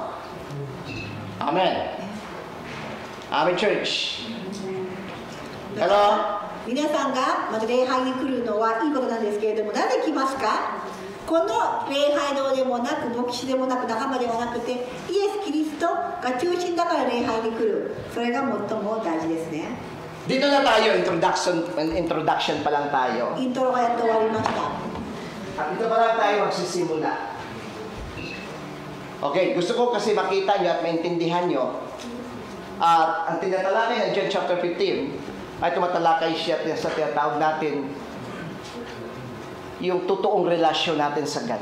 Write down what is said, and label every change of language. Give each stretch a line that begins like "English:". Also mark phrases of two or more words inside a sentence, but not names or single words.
English: Amen. Amen, church. Hello?
Japanese: 皆さんがまず礼拝に来るのはいいことなんですけれども、なぜ来ますか？この礼拝堂でもなく、牧師でもなく、仲間でもなくて、イエス・キリストが中心だから礼拝に来る。それが最も大事ですね。
Filipino: Dito na tayo, introduction pa lang tayo.
Japanese: イントロがやっと終わりました。
Filipino: At dito pa lang tayo magsisimula. Okay, gusto ko kasi makita nyo at maintindihan nyo. At ang tinatalakay ng John chapter 15 ay tumatalakay siya sa tinatawag natin yung totoong relasyon natin sa God.